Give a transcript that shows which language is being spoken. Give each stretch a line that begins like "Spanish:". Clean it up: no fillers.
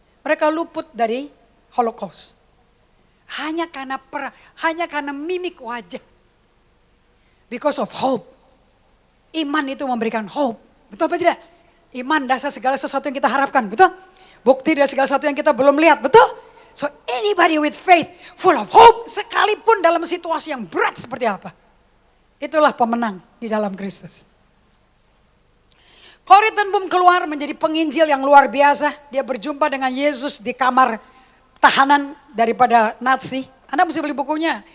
Indonesian: Mereka luput dari Holocaust. Hanya karena mimik wajah.
English: Because of hope.
Indonesian: Iman itu memberikan hope. Betul apa tidak? Iman dasar segala sesuatu yang kita harapkan. Betul? Bukti dari segala sesuatu yang kita belum lihat. Betul?
English: So anybody with faith, full of hope.
Indonesian: Sekalipun dalam situasi yang berat seperti apa. Itulah pemenang di dalam Kristus. Corrie ten Boom keluar menjadi penginjil yang luar biasa. Dia berjumpa dengan Yesus di kamar tahanan daripada Nazi. Anda mesti beli bukunya.